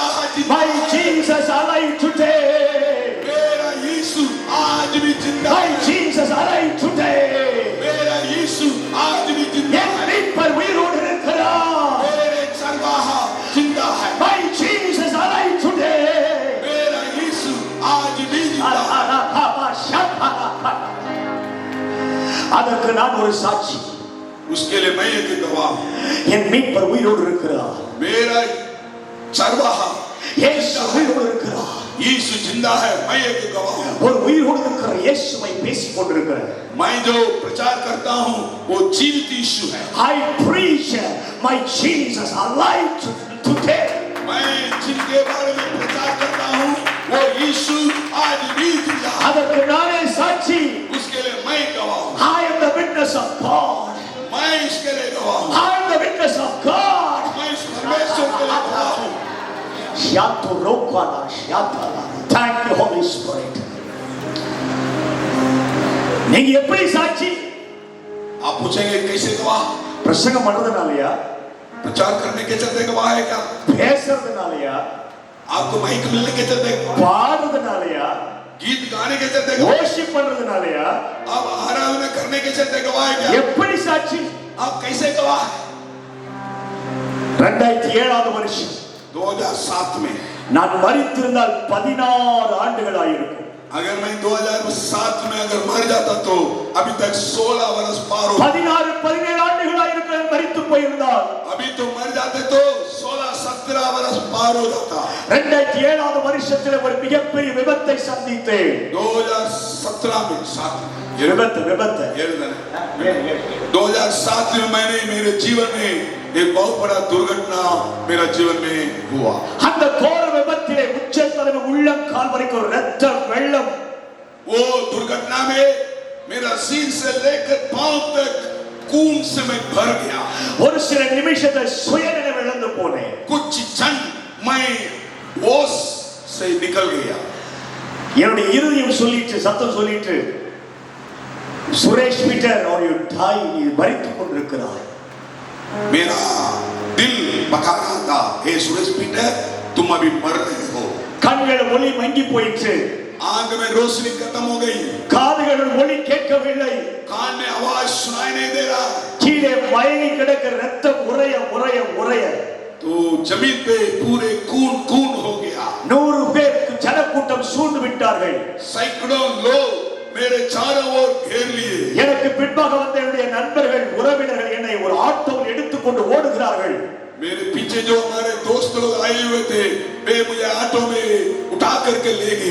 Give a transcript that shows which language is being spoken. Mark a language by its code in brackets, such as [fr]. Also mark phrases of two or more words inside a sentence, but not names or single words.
[hi] जिंदा [en] My [hi] है। [en] Jesus alive today. [hi] मेरा यीशु आज भी जिंदा [en] My [hi] है। [en] Jesus alive today. [hi] मेरा यीशु आज भी जिंदा [ta] என் [hi] है। [ta] மீட்பர் உயிரோடு இருக்கிறார். [hi] मेरे चरवाहा जिंदा है। [en] My Jesus alive today. [hi] मेरा यीशु आज भी जिंदा है। [ta] அதற்கு நான் ஒரு சாட்சி. [hi] उसके लिए मैं एक गवाह हूं। [ta] என் மீட்பர் உயிரோடு இருக்கிறார். [hi] मेरा चरवाहा [ta] இயேசு உயிரோடு இருக்கிறார். [hi] यीशु जिंदा है। मैं एक गवाह हूं। [ta] ஒரு உயிரோடு இருக்கிற இயேசுவை பேசிக் கொண்டிருக்கிறேன். [hi] मैं जो प्रचार करता हूं वो जीवित यीशु है। [en] I preach my Jesus alive today. [hi] मैं जिनके बारे में प्रचार करता हूं वो यीशु आज भी जिंदा है। [ta] அதற்கு நானே சாட்சி. [hi] उसके लिए मैं गवाह हूं। [en] I am the witness of God. [hi] मैं इसके लिए गवाह हूं। [en] I am the witness of God. [hi] मैं इस परमेश्वर के लिए गवाह हूं। [en] Thank you, Holy Spirit. [ta] நீங்க எப்படி சாட்சி? [hi] आप पूछेंगे कैसे गवाह? [ta] பிரசங்கம் பண்றதுனாலயா? [hi] प्रचार करने के चलते गवाह है क्या? [ta] பேசுறதுனாலயா? [hi] आपको माइक मिलने के चलते? [ta] பாடுறதுனாலயா? [hi] गीत गाने के चलते गवाह? [ta] worship பண்றதுனாலயா? [hi] आप आराधना करने के चलते गवाह है क्या? [ta] எப்படி சாட்சி? [hi] आप कैसे गवाह है? [ta] 2007 வருஷம் [hi] 2007 में [ta] நான் மரித்திருந்தால் 16 ஆண்டுகள் ஆயிருக்கும். [hi] अगर मैं 2007 में अगर मर जाता तो अभी तक 16 वर्ष पार हो। [ta] 16-17 ஆண்டுகள் ஆயிருக்கும் மரித்து போயிருந்தால் [hi] अभी तो मर जाते तो 16-17 वर्ष पार हो जाता। [ta] 2007 வருஷத்துல ஒரு மிகப்பெரிய விபத்தை சந்தித்தேன். [hi] 2017 में 2007 में मैंने मेरे जीवन में एक बहुत बड़ा दुर्घटना मेरा जीवन में हुआ। [ta] அந்த கோர விபத்திலே உச்சந்தலை உள்ளங்கால் வரைக்கும் இரத்த வெள்ளம். [hi] वो दुर्घटना में मेरा सिर से लेकर पांव तक खून से मैं भर गया। [ta] ஒரு சில நிமிஷத்தை சுயநினைவு இழந்து போனேன். [hi] कुछ क्षण मैं होश से निकल गया। [ta] என்னுடைய இருதயம் சொல்லிட்டு சத்தம் சொல்லிட்டு சுரேஷ் பீட்டர் और [en] you die [ta] நீ மரித்துக் கொண்டிருக்கிறாய். [hi] मेरा दिल बता रहा था हे सुरेश पीटर तुम अभी मर रहे हो। [ta] கண்கள் ஒளி மங்கி போயிற்று. [hi] आंख में रोशनी खत्म हो गई। [ta] காதுகளில் ஒளி கேட்கவில்லை. [hi] कान में आवाज सुनाई नहीं दे रहा। [ta] கீழே மயங்கி கிடக்கிற ரத்தம் உறைய உறைய உறைய [hi] तो जमीन पे पूरे खून खून हो गया। [ta] 100 பேர் ஜனக்கூட்டம் சூழ்ந்து விட்டார்கள். [hi] सैकड़ों लोग मेरे चारों ओर घेर लिए। [ta] எனக்கு பின்பாக வந்த என்னுடைய நண்பர்கள் உறவினர்கள் என்னை ஒரு ஆட்டோவில் எடுத்துக்கொண்டு ஓடுகிறார்கள். [hi] मेरे पीछे जो हमारे दोस्त लोग आए हुए थे वे मुझे ऑटो में उठा करके ले गए।